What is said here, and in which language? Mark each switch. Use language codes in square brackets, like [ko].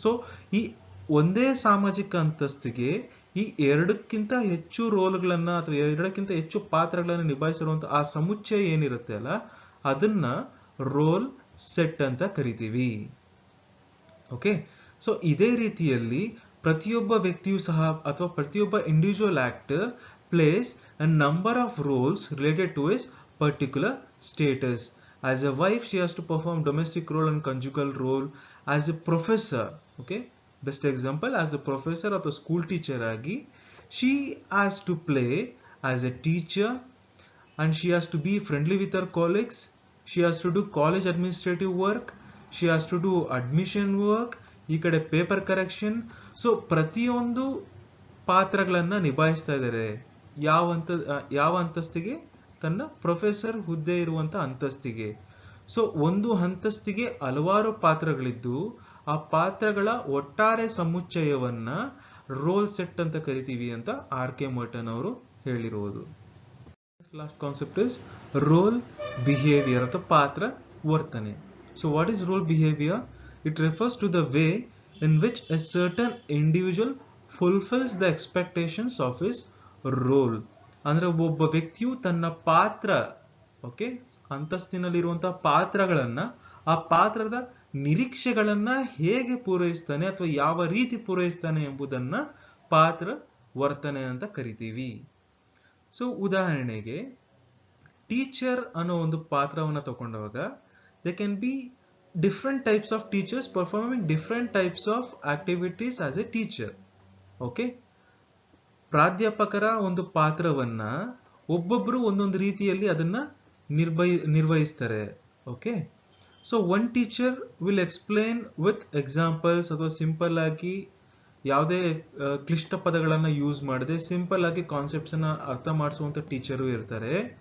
[kn] So ಈ ಒಂದೇ ಸಾಮಾಜಿಕ ಅಂತಸ್ತಿಗೆ ಈ ಎರಡಕ್ಕಿಂತ ಹೆಚ್ಚು ರೋಲ್ಗಳನ್ನ ಅಥವಾ ಎರಡಕ್ಕಿಂತ ಹೆಚ್ಚು ಪಾತ್ರಗಳನ್ನು ನಿಭಾಯಿಸಿರುವಂತ ಆ ಸಮುಚ್ಚಯ ಏನಿರುತ್ತೆ ಅಲ್ಲ, ಅದನ್ನ ರೋಲ್ ಸೆಟ್ ಅಂತ ಕರಿತೀವಿ. ಓಕೆ, ಸೊ ಇದೇ ರೀತಿಯಲ್ಲಿ ಪ್ರತಿಯೊಬ್ಬ ವ್ಯಕ್ತಿಯು ಸಹ ಅಥವಾ ಪ್ರತಿಯೊಬ್ಬ individual actor [en] plays a number of roles related to his particular status. As a wife, she has to perform domestic role and conjugal role. As a professor, okay, best example, as a professor or the school teacher agi, she has to play as a teacher and she has to be friendly with her colleagues. She has to do college administrative work. She has to do admission work. [kn] ಈ ಕಡೆ paper correction. So ಪ್ರತಿಯೊಂದು ಪಾತ್ರಗಳನ್ನ ನಿಭಾಯಿಸ್ತಾ ಇದ್ದಾರೆ. ಯಾವ ಅಂತಸ್ತಿಗೆ? ತನ್ನ professor ಹುದ್ದೆ ಇರುವಂತ ಅಂತಸ್ತಿಗೆ. So ಒಂದು ಅಂತಸ್ತಿಗೆ ಹಲವಾರು ಪಾತ್ರಗಳಿದ್ದು ಆ ಪಾತ್ರಗಳ ಒಟ್ಟಾರೆ ಸಮುಚ್ಚಯವನ್ನ ರೋಲ್ ಸೆಟ್ ಅಂತ ಕರಿತೀವಿ ಅಂತ ಆರ್.ಕೆ. ಮರ್ಟನ್ ಅವರು ಹೇಳಿರುವುದು. [en] last concept is role behaviour [kn] ಅಥವಾ ಪಾತ್ರ ವರ್ತನೆ. [en] So what is role behaviour? It refers to the way in which a certain individual fulfills the expectations of his role. [kn] ಅಂದ್ರೆ ಒಬ್ಬ ವ್ಯಕ್ತಿಯು ತನ್ನ ಪಾತ್ರ, ಓಕೆ, ಅಂತಸ್ತಿನಲ್ಲಿರುವಂತಹ ಪಾತ್ರಗಳನ್ನ, ಆ ಪಾತ್ರದ ನಿರೀಕ್ಷೆಗಳನ್ನ ಹೇಗೆ ಪೂರೈಸ್ತಾನೆ ಅಥವಾ ಯಾವ ರೀತಿ ಪೂರೈಸ್ತಾನೆ ಎಂಬುದನ್ನ ಪಾತ್ರ ವರ್ತನೆ ಅಂತ ಕರಿತೀವಿ. ಸೊ ಉದಾಹರಣೆಗೆ, ಟೀಚರ್ ಅನ್ನೋ ಒಂದು ಪಾತ್ರವನ್ನ ತಗೊಂಡಾಗ [en] they can be different types of teachers performing different types of activities as a teacher. [kn] Okay, ಪ್ರಾಧ್ಯಾಪಕರ ಒಂದು ಪಾತ್ರವನ್ನ ಒಬ್ಬೊಬ್ರು ಒಂದೊಂದು ರೀತಿಯಲ್ಲಿ ಅದನ್ನ ನಿರ್ವಹಿಸ್ತಾರೆ. Okay, so [en] one teacher will explain with examples [kn] ಅಥವಾ ಸಿಂಪಲ್ ಆಗಿ ಯಾವುದೇ ಕ್ಲಿಷ್ಟ ಪದಗಳನ್ನ ಯೂಸ್ ಮಾಡದೆ ಸಿಂಪಲ್ ಆಗಿ ಕಾನ್ಸೆಪ್ಟ್ಸ್ ಅನ್ನ ಅರ್ಥ ಮಾಡಿಸುವಂತ ಟೀಚರು ಇರ್ತಾರೆ.